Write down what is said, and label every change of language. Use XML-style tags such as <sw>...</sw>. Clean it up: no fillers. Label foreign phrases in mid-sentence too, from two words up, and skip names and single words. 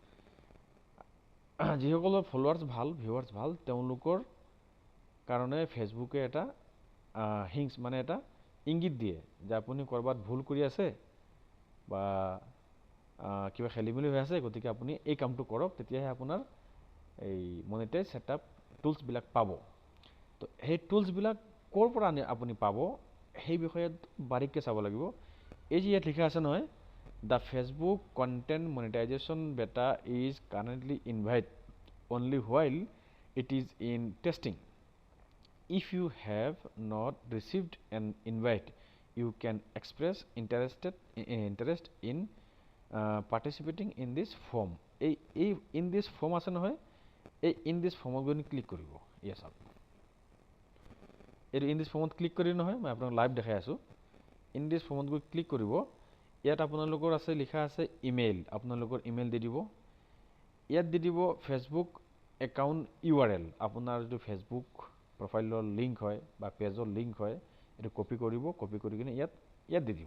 <as>যিসকলৰ ফলোৱাৰ্ছ ভাল, ভিউৱাৰ্ছ ভাল, তেওঁলোকৰ কাৰণে ফেচবুকে এটা হিংস মানে এটা ইংগিত দিয়ে যে আপুনি ক'ৰবাত ভুল কৰি আছে বা কিবা খেলিমেলি হৈ আছে, গতিকে আপুনি এই কামটো কৰক, তেতিয়াহে আপোনাৰ এই</as> <en>monetize setup</en> <as>টুলছবিলাক পাব। তো সেই টুলছবিলাক ক'ৰ পৰা আপুনি পাব সেই বিষয়ে বাৰীককৈ চাব লাগিব। এই যে ইয়াত লিখা আছে নহয়,</as> <en>The Facebook content monetization beta is currently invite only while it is in testing. If you have not received an invite, you can express interest in participating in this form.</en> <as>এই</as> <en>in this form</en> <as>আছে নহয়, এই</as> <en>in this form</en> <as>গৈ ক্লিক কৰিব। ইয়ে চাওক, এইটো</as> <en>in this form</en> <as>ক্লিক কৰি নহয়, মই আপোনাক লাইভ দেখাই আছোঁ।</as> <en>in this form</en> <as>গৈ ক্লিক কৰিব। ইয়াত আপোনালোকৰ আছে, লিখা আছে ইমেইল, আপোনালোকৰ ইমেইল দি দিব। ইয়াত দি দিব</as> <en>Facebook account URL,</en> <as>আপোনাৰ যিটো ফেচবুক প্ৰফাইলৰ লিংক হয় বা পেজৰ লিংক হয়, এইটো কপি কৰিব, কপি কৰি কিনে ইয়াত দি দিব।</as>